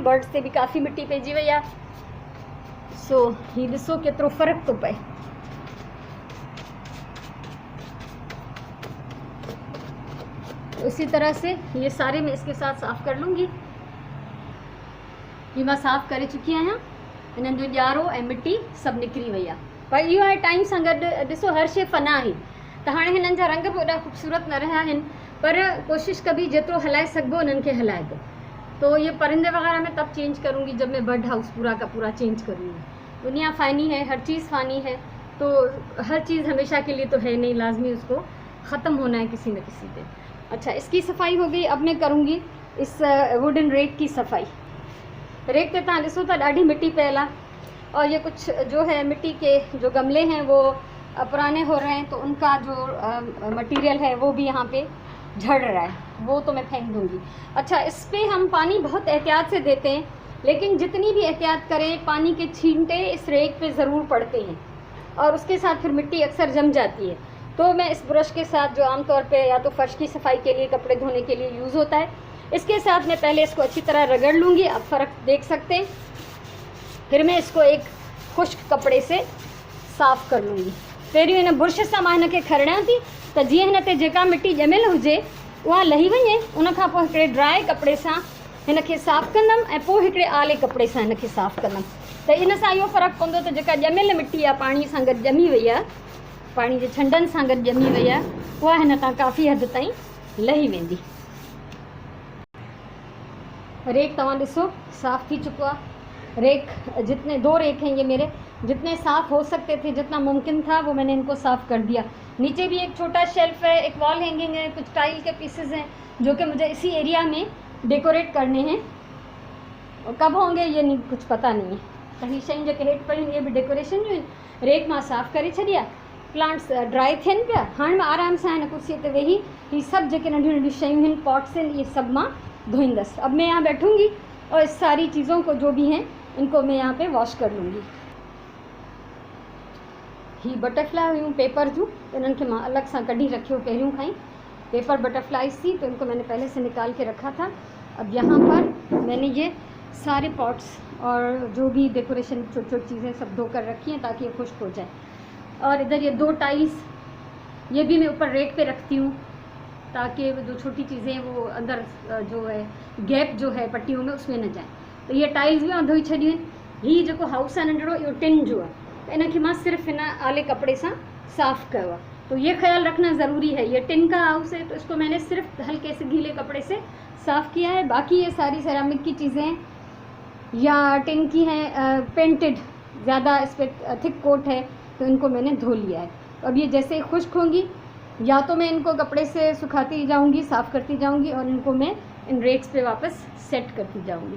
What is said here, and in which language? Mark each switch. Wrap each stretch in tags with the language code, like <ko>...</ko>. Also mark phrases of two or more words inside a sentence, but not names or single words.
<sd>बर्ड्स ते बि काफ़ी मिट्टी पइजी वई आहे। सो हीउ ॾिसो केतिरो फ़र्क़ु थो पए।</sd> <hi>इसी तरह से ये सारे मैं इसके साथ साफ़ कर लूँगी।</hi> <sd>ये मां साफ़ करे चुकी आहियां, इन्हनि जो ॼारो ऐं मिट्टी सभु निकिरी वई आहे। पर इहो आहे टाइम सां गॾु ॾिसो हर शइ फ़ना आहे, त हाणे हिननि जा रंग बि एॾा ख़ूबसूरत न रहिया आहिनि, पर कोशिशि कबी जेतिरो हलाए सघिबो उन्हनि खे हलाइबो।</sd> <hi>तो ये परिंदे वगैरह मैं तब चेंज करूँगी जब मैं</hi> <en>bird house</en> <hi>पूरा का पूरा चेंज करूँगी। दुनिया फ़ानी है, हर चीज़ फ़ानी है, तो हर चीज़ हमेशा के लिए तो है नहीं, लाजमी उसको ख़त्म होना है किसी न किसी दिन। अच्छा, इसकी सफाई हो गई। अब मैं करूँगी इस वुडन रेक की सफाई।</hi> <sd>रेक ते तव्हां ॾिसो त ॾाढी मिट्टी पयल आहे,</sd> <hi>और ये कुछ जो है मिट्टी के जो गमले हैं वो पुराने हो रहे हैं, तो उनका जो मटेरियल है वो भी यहाँ पे झड़ रहा है, वो तो मैं फेंक दूँगी। अच्छा, इस पर हम पानी बहुत एहतियात से देते हैं, लेकिन जितनी भी एहतियात करें पानी के छींटे इस रेक पे ज़रूर पड़ते हैं, और उसके साथ फिर मिट्टी अक्सर जम जाती है। तो मैं इस ब्रश के साथ, जो आमतौर पे या तो फर्श की सफाई के लिए, कपड़े धोने के लिए यूज़ होता है, इसके साथ मैं पहले इसको अच्छी तरह रगड़ लूँगी। आप फ़र्क देख सकते हैं। फिर मैं इसको एक खुश्क कपड़े से साफ़ कर लूँगी।</hi> <sd>पहिरियों इन बुर्श सां मां हिनखे खरणियां थी, त जीअं हिन ते जेका मिट्टी ॼमियल हुजे उहा लही वञे। उनखां पोइ हिकिड़े ड्राई कपिड़े सां हिनखे साफ़ु कंदमि, ऐं पोइ हिकिड़े आले कपिड़े सां हिनखे साफ़ु कंदमि। त इन सां इहो फ़र्क़ु पवंदो त जेका ॼमियल मिट्टी आहे, पाणी सां गॾु ॼमी वई आहे, पाणी जे छंडनि सां गॾु ॼमी वई आहे, उहा हिन तां काफ़ी हद ताईं लही वेंदी। रेक तव्हां ॾिसो साफ़ थी चुको आहे।</sd> <hi>रेक जितने 2 रेक हैं ये मेरे, जितने साफ़ हो सकते थे, जितना मुमकिन था, वो मैंने इनको साफ़ कर दिया। नीचे भी एक छोटा शेल्फ है, एक वॉल हैंगिंग है, कुछ टाइल के पीसेस हैं जो कि मुझे इसी एरिया में डेकोरेट करने हैं, और कब होंगे ये नहीं कुछ पता नहीं है।</hi> <sd>त ही शयूं जेके हेठि पयूं</sd> <hi>ये भी</hi> <sd>डेकोरेशन जूं आहिनि। रेक मां साफ़ करे छॾिया,</sd> <en>plants dry</en> <sd>थियनि पिया। हाणे मां आराम सां हिन कुर्सीअ ते वेही ही सभु जेके नंढियूं नंढियूं शयूं आहिनि, पॉट्स आहिनि, ये सब मां धोईंदसि।</sd> <hi>अब मैं यहाँ बैठूंगी और इस सारी चीज़ों को जो भी हैं इनको मैं यहाँ पे वॉश कर लूँगी।</hi> <sd>ही बटरफ्लाई हुयूं पेपर जूं, इन्हनि खे मां अलॻि सां कढी रखियो पहिरियों खां ही।</sd> <en>paper butterflies</en> <hi>थी, तो इनको मैंने पहले से निकाल के रखा था। अब यहाँ पर मैंने ये सारे पॉट्स और जो भी डेकोरेशन छोटी छोटी चीज़ें सब धो कर रखी हैं ताकि ये खुश्क हो जाए। और इधर ये 2 टाइल्स, ये भी मैं ऊपर रेक पे रखती हूँ ताकि जो छोटी चीज़ें वो अंदर जो है गैप जो है पट्टियों में उसमें न जाए। तो ये</hi> <sd>टाइल्स भी मां धोई छॾियूं आहिनि। हीअ जेको हाउस आहे नंढिड़ो, इहो टिन जो आहे, त इनखे मां सिर्फ़ु हिन आले कपिड़े सां साफ़ कयो आहे।</sd> <hi>तो ये ख्याल रखना ज़रूरी है, ये टिन का हाउस है, तो इसको मैंने सिर्फ हल्के से गीले कपड़े से साफ़ किया है। बाकी ये सारी सेरामिक की चीज़ें या टिन की हैं, पेंटेड, ज़्यादा इस पर</hi> <en>thick coat</en> <hi>है, तो इनको मैंने धो लिया है। तो अब ये जैसे ही खुश्क होंगी, या तो मैं इनको कपड़े से सुखाती जाऊँगी, साफ़ करती जाऊँगी, और इनको मैं इन रेक्स पे वापस सेट करती जाऊँगी।</hi>